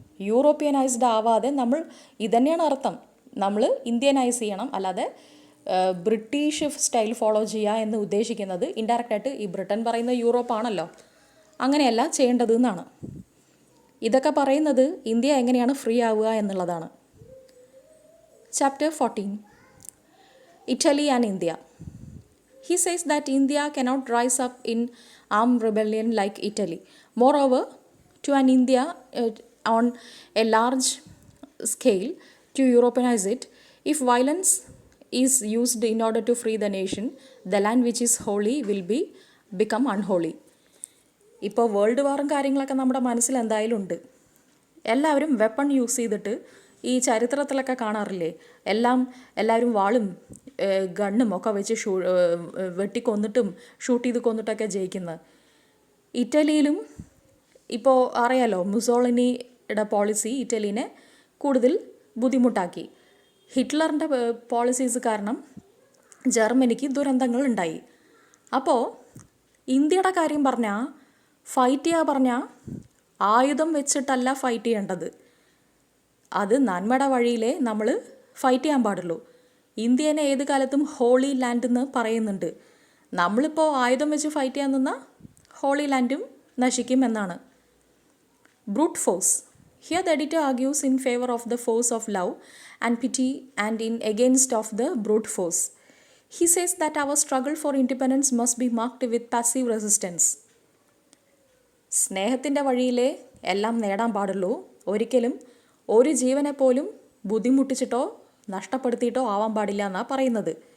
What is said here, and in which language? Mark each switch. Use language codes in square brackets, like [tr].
[ml] യൂറോപ്യനൈസ്ഡ് ആവാതെ നമ്മൾ ഇതന്നെയാണ് അർത്ഥം. നമ്മൾ ഇന്ത്യനൈസ് ചെയ്യണം, അല്ലാതെ ബ്രിട്ടീഷ് സ്റ്റൈൽ ഫോളോ ചെയ്യുക എന്ന് ഉദ്ദേശിക്കുന്നത് ഇൻഡയറക്റ്റായിട്ട് ഈ ബ്രിട്ടൻ പറയുന്ന യൂറോപ്പാണല്ലോ, അങ്ങനെയല്ല ചെയ്യേണ്ടത് എന്നാണ്. ഇതൊക്കെ പറയുന്നത് ഇന്ത്യ എങ്ങനെയാണ് ഫ്രീ ആവുക എന്നുള്ളതാണ്. [en] Chapter 14, Italy and India. He says that India cannot rise up in armed rebellion like Italy. Moreover, to an India on a large scale to Europeanize it, if violence is used in order to free the nation, the land which is holy will become unholy. [ml] ഇപ്പോൾ world വാറും കാര്യങ്ങളൊക്കെ നമ്മുടെ മനസ്സിൽ എന്തായാലും ഉണ്ട്. എല്ലാവരും weapon use ചെയ്തിട്ട് ഈ ചരിത്രത്തിലൊക്കെ കാണാറില്ലേ, എല്ലാവരും വാളും ഗണ്ണും ഒക്കെ വെച്ച് വെട്ടിക്കൊന്നിട്ടും ഷൂട്ട് ചെയ്ത് കൊന്നിട്ടൊക്കെ ജയിക്കുന്നത്. ഇറ്റലിയിലും ഇപ്പോൾ അറിയാലോ, മുസോളിനിയുടെ പോളിസി ഇറ്റലീനെ കൂടുതൽ ബുദ്ധിമുട്ടാക്കി. ഹിറ്റ്ലറിൻ്റെ പോളിസീസ് കാരണം ജർമ്മനിക്ക് ദുരന്തങ്ങൾ ഉണ്ടായി. അപ്പോൾ ഇന്ത്യയുടെ കാര്യം പറഞ്ഞാൽ, ഫൈറ്റ് ചെയ്യുക പറഞ്ഞാൽ ആയുധം വെച്ചിട്ടല്ല ഫൈറ്റ് ചെയ്യേണ്ടത്. അത് നന്മയുടെ വഴിയിലേ നമ്മൾ ഫൈറ്റ് ചെയ്യാൻ പാടുള്ളൂ. ഇന്ത്യനെ ഏത് കാലത്തും ഹോളി ലാൻഡ് എന്ന് പറയുന്നുണ്ട്. നമ്മളിപ്പോൾ ആയുധം വെച്ച് ഫൈറ്റ് ചെയ്യാൻ നിന്നാൽ ഹോളി ലാൻഡും നശിക്കും എന്നാണ്. Brute force. [en] Here the editor argues in favour of the force of love and pity and in against of the brute force. He says that our struggle for independence must be marked with passive resistance. [ml] സ്നേഹത്തിൻ്റെ വഴിയിലേ എല്ലാം നേടാൻ പാടുള്ളൂ. ഒരിക്കലും ഒരു ജീവനെ പോലും ബുദ്ധിമുട്ടിച്ചിട്ടോ നഷ്ടപ്പെടുത്തിയിട്ടോ ആവാൻ പാടില്ല എന്നാണ് പറയുന്നത്.